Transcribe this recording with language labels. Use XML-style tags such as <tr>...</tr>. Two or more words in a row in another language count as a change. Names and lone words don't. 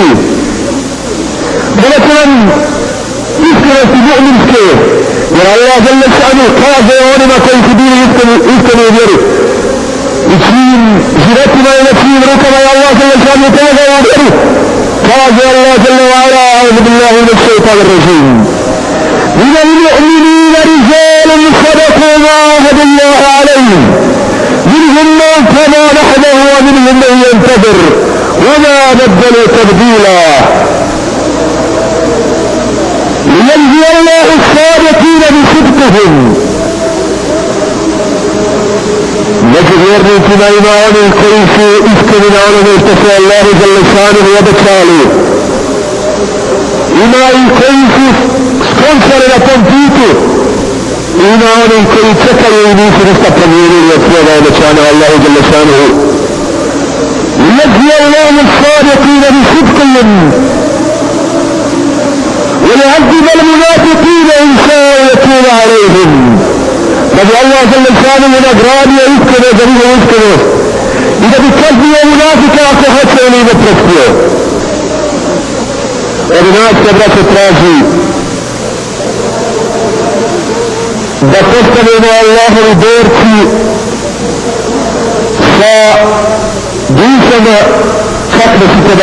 <bs>Treba će nam iskrenosti mu'minske, jer Allah Đelešanu kaže onima koji su bili iskreni u vjeri. I čijim životima i na čijim rukama je Allah Đelešanu pomogao u vjeri. Kaže Allah Đelešanu,</bs> <ar>أعوذ بالله من الشيطان الرجيم. من المؤمنين رجال صدقوا ما عاهدوا الله عليهم. منهم من قضى نحبه ومنهم من ينتظر وما بدلوا تبديلا ليجزي الله الصادقين بصدقهم.</ar> <bs>Među vjernicima ima oni koji su iskreni na onome što se Allahu Đelešanu obećali. Ima i koji su skončali na tom putu. Ima oni koji čekaju i nisu ništa promijenili od svoga obećanja Allahu Đelešanu.</bs> <ar>يجزي الله الصادقين بصدقهم ويعذب المنافقين إن شاء يتوب عليهم.</ar> <bs>Radi Allah Đelešanu nagradio iskreno za njihovu iskrenost i da bi kaznio munafika ako hoće ili ne prostio. Od nas se braće traži da postavimo Allahovi borci sa dušama kakve su kod</bs>